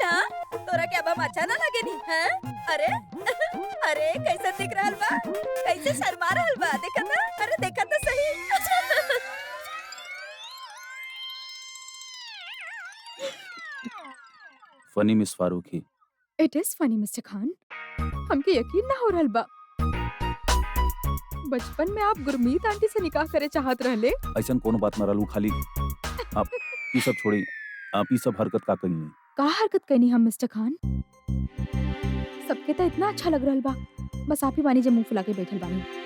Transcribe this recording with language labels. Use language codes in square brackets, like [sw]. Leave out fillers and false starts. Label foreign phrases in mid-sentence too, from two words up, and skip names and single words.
[bho] हाँ तोरा के अब हम अच्छा ना लगे नी? हाँ अरे अरे कैसे दिख रहल बा, कैसे शर्मा रहल बा, देखा था? अरे देखा तो सही। [en] Funny Miss फारूकी। It is funny Mister खान, [bho] हमके यकीन ना हो रहल बा। बचपन में आप गुरमीत आंटी से निकाह करे चाहत रहले। ऐसन कोनो बात न रहलू, खाली आप ई सब छोड़ी, आप ई सब हरकत का करी? का हरकत करनी हम मिस्टर खान? सबके तो इतना अच्छा लग रहल बा, बस आप ही बानी जे मुंह फुला के बैठल बानी।